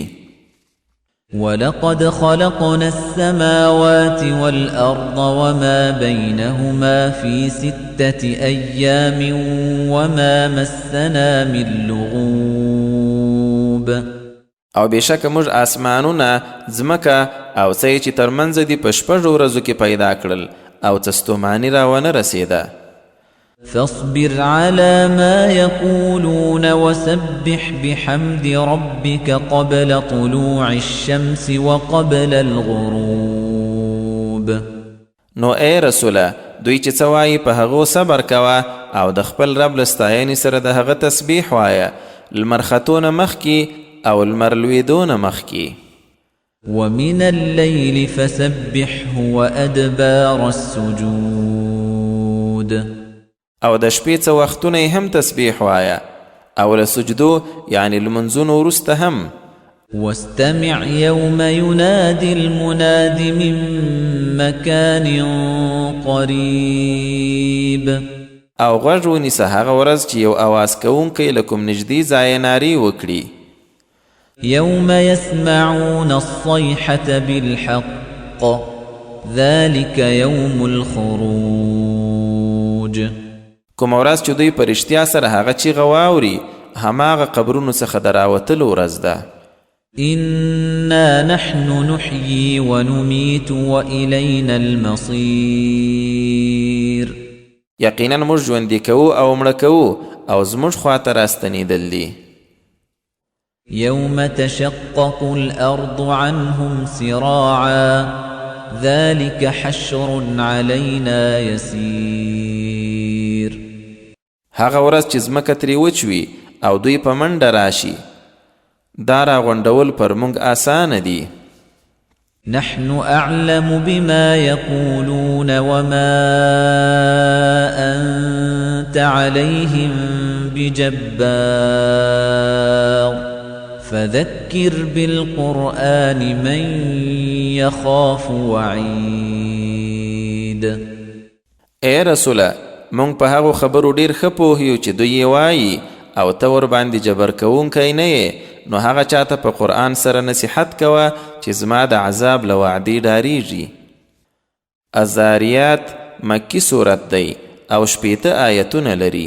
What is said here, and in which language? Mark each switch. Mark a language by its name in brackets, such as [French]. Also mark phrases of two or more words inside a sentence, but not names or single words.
[Arabic] ولقد خلقنا السماوات والأرض وما بينهما في 6 أيام وما مسنا من لغوب [Pashto] او بشک موږ آسمانونه ځمکه او څه چې ترمنځ دي په 6 ورځو کې پیدا کړل او څه ستوماني راونه رسېده [Arabic] فاصبر على ما يقولون وسبح بحمد ربك قبل طلوع الشمس وقبل الغروب [Pashto] نو اے رسوله دوی چې څه وایي په هغو صبر کوه او د خپل رب له ستاینې سره د هغه تسبیح وایه لمر ختونه مخکې او لمر لوېدو نه مخکې [Arabic] ومن الليل فسبحه وأدبار السجود [Pashto] او د شپې څه وختونه هم تسبیح وایه او له سجدو یعنی لمنځونو وروسته هم [Arabic] واستمع يوم ينادي المناد من مكان قريب [Pashto] او غوږ ونیسه هغه ورځ چې یو اواز کوونکی له کوم نږدې ځایه نارې وکړي [Arabic] يوم يسمعون الصيحة بالحق ذلك يوم الخروج [Pashto] کوم ورځ چې دوی په رښتیا سره هغه چیغه واوري هماغه قبرونو څخه د راوتلو ورځ ده [Arabic] إنا نحن نحيي ونميت وإلينا المصير [Pashto] یقینا موږ ژوندي کوو او مړه کوو او زموږ خواته راستنېدل دي [Arabic] يوم تشقق الأرض عنهم سراعا ذلك حشر علينا يسير [Pashto] هغه ورځ چې ځمکه ترې وچوي او دوی په منډه راشي دا راغونډول پر موږ آسانه دي [Arabic] نحن أعلم بما يقولون وما أنت عليهم بجبار فذكر بالقرآن من يخاف وعيد [Pashto] اے رسوله مونږ په هغو خبرو ډیر ښه پوهیو چې دوی یې وایي او ته ورباندې جبر کوونکی نه یې نو هغه چاته په قرآن سره نصیحت کوه چې زما د عذاب له وعدې ډاریږي الذاریات مکی صورت دی او 18 آیتونه لري